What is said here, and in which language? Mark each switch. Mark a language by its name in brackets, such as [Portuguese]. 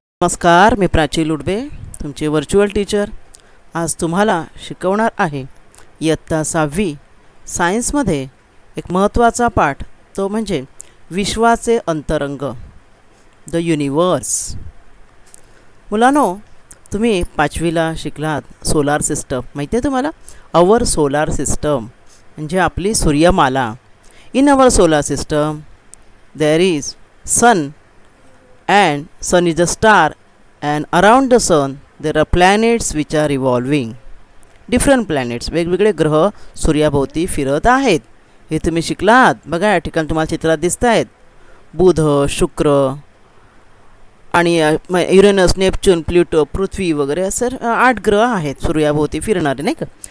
[Marathi] नमस्कार, मी प्राची लुडवे तुमचे virtual teacher. आज तुम्हाला शिकवणार आहे इयत्ता 6वी सायन्समध्ये एक महत्त्वाचा पाठ, तो म्हणजे विश्वाचे अंतरंग, द युनिवर्स. मुलांनो, तुम्ही 5वीला शिकलात सोलार सिस्टम. माहिती आहे तुम्हाला? [English] our solar system [Marathi] म्हणजे आपली सूर्यमाला. [English] In our solar system there is sun and sun is a star, and around the sun there are planets which are revolving. different planets, [Marathi] वेगवेगळे ग्रह सूर्याभोवती फिरत आहेत. हे तुम्ही शिकलात. बघा या ठिकाणी तुम्हाला चित्रात दिसत आहेत. बुध, शुक्र आणि युरेनस, नेपच्यून, प्लुटो, पृथ्वी वगैरे असे 8 ग्रह आहेत सूर्याभोवती फिरणारे, नाही का?